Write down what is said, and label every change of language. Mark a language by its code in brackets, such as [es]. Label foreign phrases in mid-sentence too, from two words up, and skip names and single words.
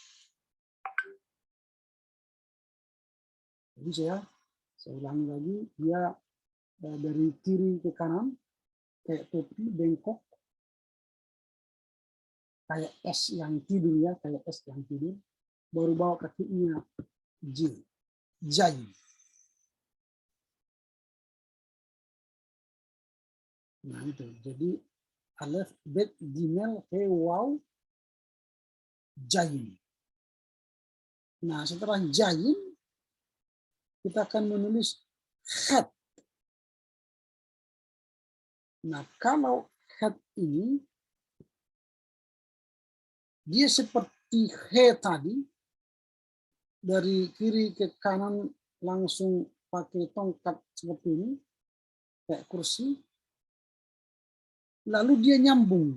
[id] Jadi saya ulangi lagi, dia dari kiri ke kanan, kayak topi, bengkok, kayak S yang tidur ya, kayak S yang tidur, baru bawa kakinya J, jayin. Nah itu, jadi [he] alef, bet, gimel, he, waw, jayin. [id] Nah setelah jayin, kita akan menulis khat. Nah kalau khat ini, dia seperti he tadi, dari kiri ke kanan langsung pakai tongkat seperti ini, kayak kursi, lalu dia nyambung.